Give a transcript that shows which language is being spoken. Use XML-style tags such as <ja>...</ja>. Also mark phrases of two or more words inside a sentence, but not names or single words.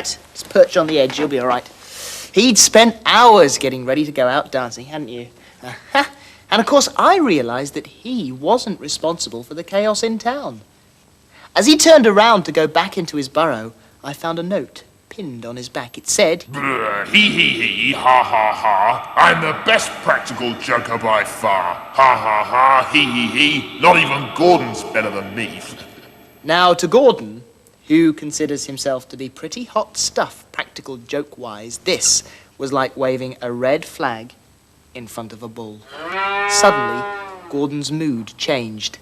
<en>Just perch on the edge. You'll be all right. He'd spent hours getting ready to go out dancing, hadn't you? And, of course, I realized that he wasn't responsible for the chaos in town. As he turned around to go back into his burrow, I found a note pinned on his back. It said, Hee hee hee, ha ha ha, I'm the best practical joker by far. Ha ha ha, hee hee hee, not even Gordon's better than me. Now, to Gordon, who considers himself to be pretty hot stuff, practical joke-wise, this was like waving a red flag in front of a bull. Suddenly, Gordon's mood changed.</en>